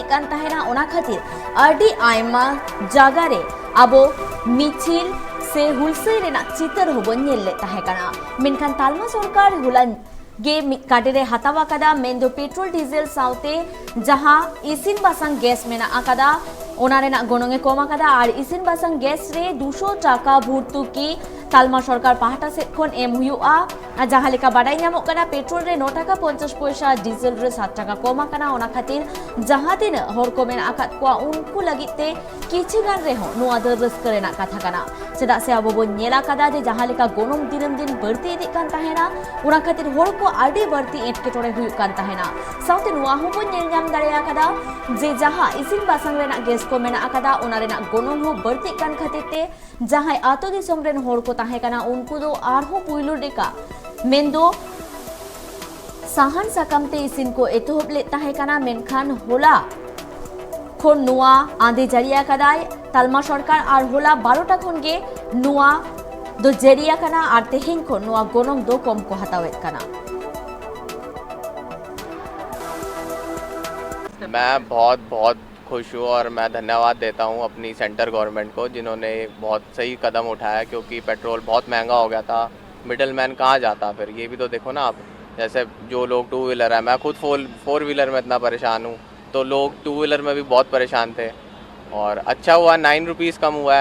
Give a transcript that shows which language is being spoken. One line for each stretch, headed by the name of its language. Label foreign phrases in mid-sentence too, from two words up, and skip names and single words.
Santali: कान ताहेना ओना खातिर आरडी आयमा जागारे अबो मिचिल से हुलसई रेना चितर होबन नेले ताहेकाना मेनखान तालमा सरकार हुलान गे काटेरे हातावा कदा मेंदो पेट्रोल डीजल साउते जहाँ इसिन बासंग गैस मेना आकादा ओना रेना गोनोंगे कम आकादा और इसिन बासंग गैस रे 200 टाका भर्तुकी तालमा सरकार पाहाटा सेट खन एम हुआ जहाँ लेका बाडाई नामक कना पेट्रोल रे 9 टाका 50 पैसा डीजल रे 7 टाका कम आकाना ओना खातिर जहाँ दिन हर को मेन आकात कुआ उनको लगिते किछि गान रे हो नोआ दर रस्का रेना कथा कना चेदा से अबो बन नेला कदा जे जहाँ लेका गोनों दिनम दिन बढ़ती इदी कान ताहेना ओना खातिर हर को आडी बढ़ती एटकेटोरे हुयु कान ताहेना साउते नोआ हो बन नेल नाम दाड़ेया कदा जे जहाँ इसिन बासंग रेना गैस को मेना आकादा ओना रेना गोनों हो बढ़ती कान खातिर ते जहाँ आतो दिसम रेन हर को ताहे कना उनको दो आरहो पुइलु डेका मेंदो साहन साकामते इसिन को एतोहब ले ताहे कना मेनखान होला खन नुआ आंदे जरिया कदाय तालमा सरकार और होला 12टा खन गे नुआ दो जरिया कना और तेहिं खन नुआ गोनों दो कम को हतावेत कना
Hindi: मैं बहुत खुश हूँ और मैं धन्यवाद देता हूँ अपनी
English: center government
Hindi: को जिन्होंने बहुत सही कदम उठाया क्योंकि पेट्रोल बहुत महंगा हो गया था।
English: middle man
Hindi: कहाँ जाता फिर, ये भी तो देखो ना आप। जैसे जो लोग 2 व्हीलर है, मैं खुद 4 व्हीलर में इतना परेशान हूँ, तो लोग 2 व्हीलर में भी बहुत परेशान थे और अच्छा हुआ 9 रुपीज़ कम हुआ है।